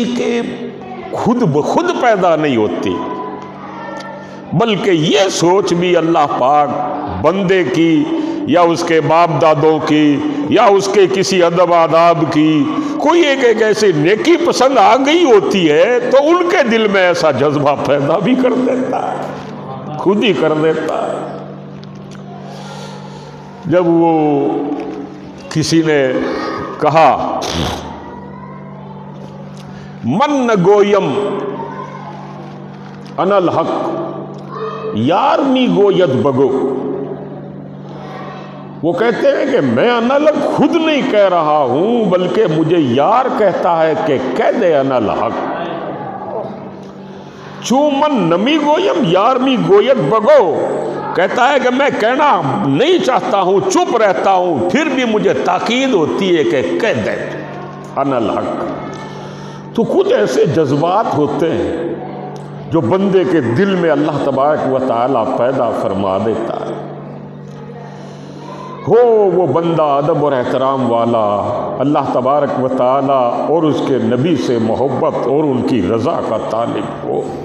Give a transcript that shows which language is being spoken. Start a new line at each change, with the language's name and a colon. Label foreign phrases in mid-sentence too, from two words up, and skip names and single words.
Urdu: کے خود بخود پیدا نہیں ہوتی، بلکہ یہ سوچ بھی اللہ پاک بندے کی یا اس کے باپ دادوں کی یا اس کے کسی ادب آداب کی کوئی ایک ایسی نیکی پسند آ گئی ہوتی ہے تو ان کے دل میں ایسا جذبہ پیدا بھی کر دیتا ہے، خود ہی کر دیتا ہے۔ جب وہ کسی نے کہا
Persian: من نگویم
Arabic: انا الحق
Persian: یار می گوید بگو،
Urdu: وہ کہتے ہیں کہ میں
Arabic: انا الحق
Urdu: خود نہیں کہہ رہا ہوں بلکہ مجھے یار کہتا ہے کہ کہہ دے
Arabic: انا الحق،
Persian: چوں من نمی گویم یار می گوید بگو،
Urdu: کہتا ہے کہ میں کہنا نہیں چاہتا ہوں، چپ رہتا ہوں، پھر بھی مجھے تاکید ہوتی ہے کہ کہہ دے
Arabic: انا الحق۔
Urdu: تو کچھ ایسے جذبات ہوتے ہیں جو بندے کے دل میں
Arabic: اللہ تبارک و تعالی
Urdu: پیدا فرما دیتا ہے، ہو وہ بندہ ادب اور احترام والا،
Arabic: اللہ تبارک و تعالی
Urdu: اور اس کے نبی سے محبت اور ان کی رضا کا طالب ہو۔